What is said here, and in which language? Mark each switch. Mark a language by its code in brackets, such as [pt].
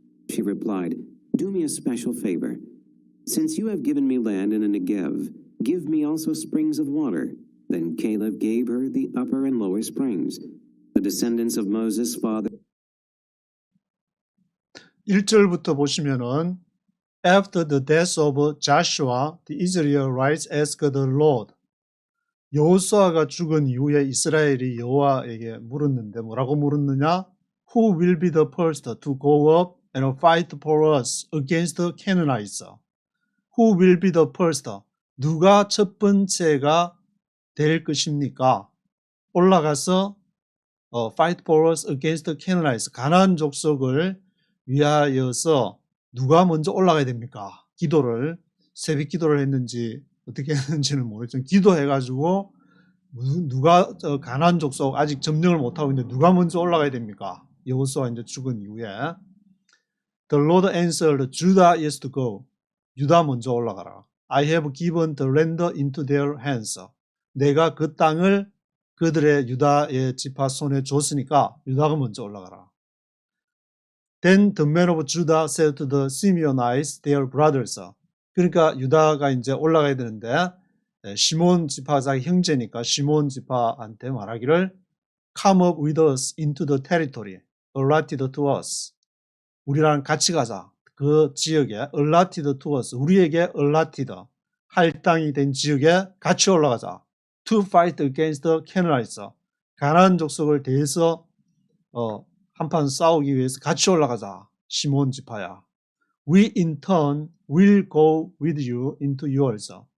[en] She replied, "Do me a special favor. Since you have given me land in the Negev, give me also springs of water." Then Caleb gave her the upper and lower springs. The descendants of Moses' father. [ko] 1절부터 보시면은 [en] After the death of Joshua, the Israelites asked the Lord. [ko] 여호수아가 죽은 이후에 이스라엘이 여호와에게 물었는데 뭐라고 물었느냐? [en] Who will be the first to go up and fight for us against the Canaanites? Who will be the first? [ko] 누가 첫 번째가 될 것입니까? 올라가서 [en] fight for us against the Canaanites. [ko] 가나안 족속을 위하여서 누가 먼저 올라가야 됩니까? 기도를 새벽 기도를 했는지 어떻게 했는지는 모르겠지만 기도해가지고 누가 가나안 족속 아직 점령을 못하고 있는데 누가 먼저 올라가야 됩니까? 여호수아 이제 죽은 이후에 [en] The Lord answered, Judah is to go. [ko] 유다 먼저 올라가라. [en] I have given the land into their hands. [ko] 내가 그 땅을 그들의 유다의 지파 손에 줬으니까 유다가 먼저 올라가라. [en] Then the men of Judah said to the Simeonites, their brothers. [ko] 그러니까 유다가 이제 올라가야 되는데 시몬 지파 자기 형제니까 시몬 지파한테 말하기를 [en] Come up with us into the territory allotted to us. [ko] 우리랑 같이 가자. 그 지역에 [en] allotted to us. [ko] 우리에게 allotted 할 땅이 된 지역에 같이 올라가자. [en] To fight against the Canaanites. [ko] 가나안 족속을 대해서 한판 싸우기 위해서 같이 올라가자. 시몬 지파야. [en] We in turn will go with you into yours.